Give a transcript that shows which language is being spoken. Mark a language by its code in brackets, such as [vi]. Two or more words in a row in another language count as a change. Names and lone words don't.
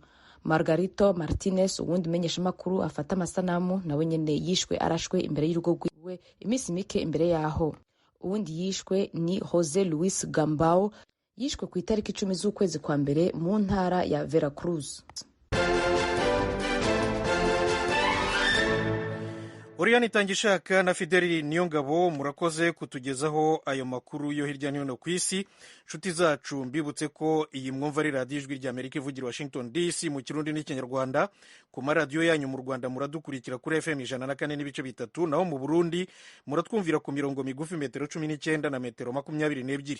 [rn] Margarito Martinez, uwundi menyeshamakuru afata amasanamu, nawe nyene yishwe arashwe imbere y'urugo rwiwe iminsi mike imbere yaho. uwundi yishwe ni Jose Luis Gambao yishwe ku itariki 10 z'ukwezi kwa mbere mu ntara ya Veracruz. [rw] Oriane Tangishaka na Fideli Niyongabo murakoze kutugezaho ayo makuru yo hirya no hino ku isi. Nshuti zacu mbibutse ko iyi mwumva ari radiyo ijwi rya Amerika ivugira Washington DC mu Kirundi n'Ikinyarwanda. Ku maradiyo yanyu mu Rwanda muradukurikira kuri FM 104.3, naho mu Burundi muratwumvira ku mirongo migufi metero 19 na metero 22.